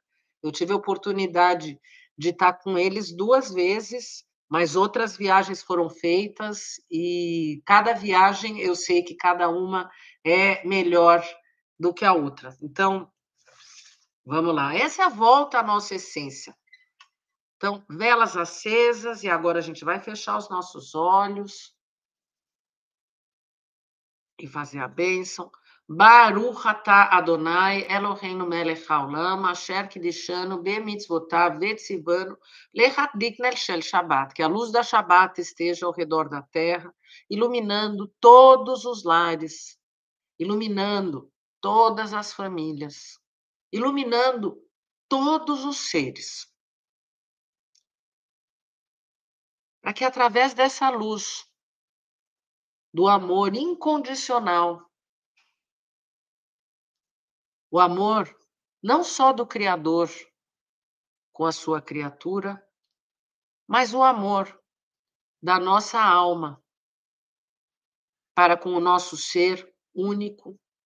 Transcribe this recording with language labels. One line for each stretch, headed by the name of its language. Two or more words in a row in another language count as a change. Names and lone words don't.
Portuguese: Eu tive a oportunidade de estar com eles 2 vezes, mas outras viagens foram feitas e cada viagem eu sei que cada uma é melhor do que a outra. Então, vamos lá. Essa é a volta à nossa essência. Então, velas acesas, e agora a gente vai fechar os nossos olhos e fazer a bênção.
Hebrew: ברוך אתה אדוני אלוהינו מלך העולם, אשר קידשנו במצוותיו וציוונו להדליק נר של שבת.
Portuguese: Que a luz da Shabbat esteja ao redor da terra, iluminando todos os lares, iluminando todas as famílias, iluminando todos os seres. Para que através dessa luz do amor incondicional, o amor não só do Criador com a sua criatura, mas o amor da nossa alma para com o nosso ser único,